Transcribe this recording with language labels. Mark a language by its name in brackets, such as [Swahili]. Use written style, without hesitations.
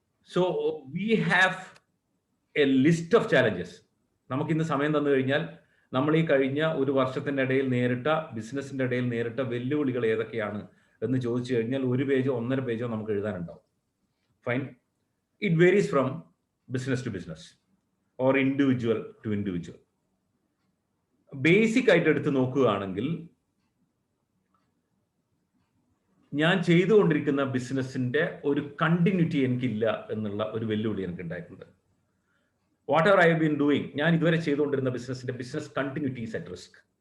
[English] So we have a list of challenges. [Malayalam] നമുക്ക് ഇന്ന് സമയം തന്നു കഴിഞ്ഞാൽ നമ്മൾ ഈ കഴിഞ്ഞ ഒരു വർഷത്തിന്റെ ഇടയിൽ ബിസിനസിന്റെ ഇടയിൽ നേരിട്ട വെല്ലുവിളികൾ ഏതൊക്കെയാണ് എന്ന് ചോദിച്ചു കഴിഞ്ഞാൽ 1 പേജോ 1.5 പേജോ നമുക്ക് എഴുതാനുണ്ടാവും. [English] Fine. It varies from business to business or individual to individual. [Malayalam] Basic ആയിട്ട് എടുത്ത് നോക്കുകയാണെങ്കിൽ ഞാൻ ചെയ്തുകൊണ്ടിരിക്കുന്ന ബിസിനസിന്റെ ഒരു കണ്ടിന്യൂറ്റി എനിക്കില്ല എന്നുള്ള ഒരു വെല്ലുവിളി എനിക്ക് ഉണ്ടായിട്ടുണ്ട്. [English] whatever I have been doing, [Malayalam] ഞാൻ ഇതുവരെ ചെയ്തുകൊണ്ടിരുന്ന [English] Business continuity is at risk.